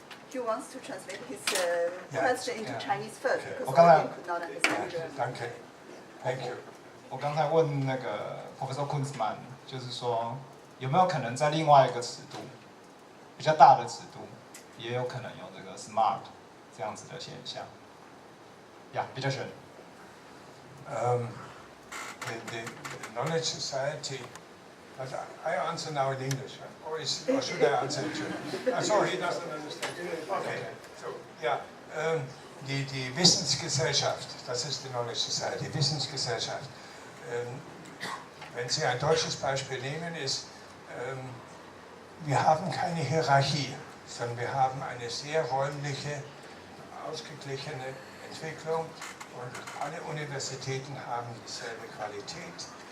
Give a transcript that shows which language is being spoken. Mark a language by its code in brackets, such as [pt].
[en] He wants to translate his question into Chinese first because he could not understand German. [de] Danke. [en] Thank you. [zh] 我刚才问那个 Professor Kunzmann，就是说有没有可能在另外一个尺度，比较大的尺度，也有可能有这个 smart 这样子的现象？呀，比较深。 [en] The knowledge society. But I answer now in English, or should I answer in German? Sorry, he doesn't understand. Okay, so yeah, [de] die Wissensgesellschaft, das ist die Knowledge Society, Wissensgesellschaft. Wenn Sie ein deutsches Beispiel nehmen, ist, wir haben keine Hierarchie, sondern wir haben eine sehr räumliche, ausgeglichene Entwicklung und alle Universitäten haben dieselbe Qualität.